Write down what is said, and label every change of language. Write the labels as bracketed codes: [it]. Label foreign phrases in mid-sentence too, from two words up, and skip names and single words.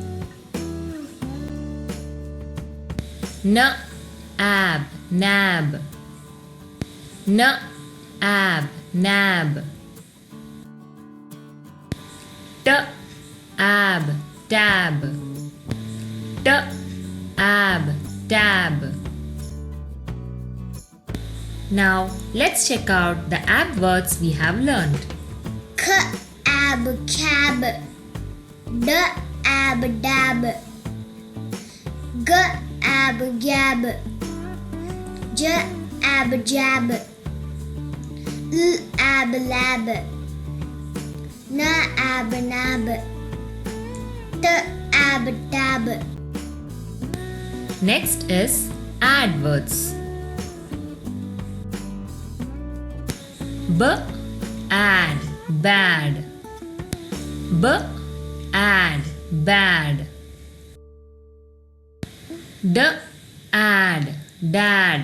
[en] N, ab, nab. N, ab, nab. T, ab, tab. T, ab, tab. Now let's check out the ab words we have learned. K, ab, cab. D, ab, dab. G, ab, gab. J, ab, jab. L, ab, lab. N, ab, nab. T, ab, tab. Next is add words. B, add, bad. B, add, bad. D, add, dad.